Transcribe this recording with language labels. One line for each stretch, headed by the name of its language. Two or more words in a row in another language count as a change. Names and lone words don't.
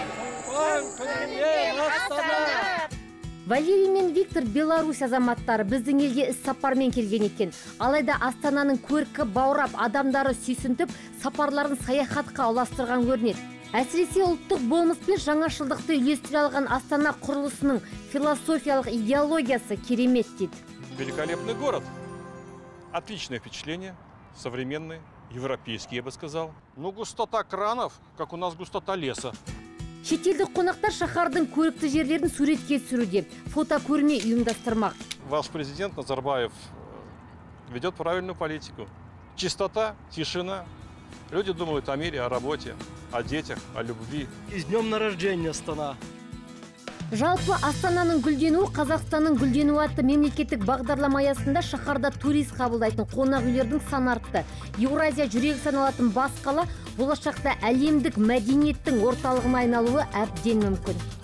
Kazakh: Валерий мен Виктор Беларусь азаматтары біздің елге іс сапармен келген екен. Алайда Астананың көркі баурап, адамдары сүйсінтіп, сапарларын саяхатқа ұластырған көрінеді. Әсіресе ұлттық болмыс пен жаңашылдықты үйлестіре алған Астана құрылысының философиялық идеологиясы керемет дейді.
Russian: Великолепный город. Отличное впечатление, современный, европейский, я бы сказал. Ну, густота кранов, как у нас густота леса.
Kazakh: Шетелдік қонақтар шаһардың көрікті жерлерін суретке түсіруде, фотокөрме ұйымдастырмақ.
Russian: Ваш президент Назарбаев ведет правильную политику. Чистота, тишина. Люди думают о мире, о работе, о детях, о любви. И с днем рождения, Астана!
Kazakh: Жалпы Астананың гүлденуі Қазақстанның гүлденуі атты мемлекеттік бағдарлама аясында шаһарда турист қабылдайтын қонақ үйлердің саны артты. Еуразия жүрегі саналатын бас қала болашақта әлемдік мәдениеттің орталығына айналуы әбден мүмкін.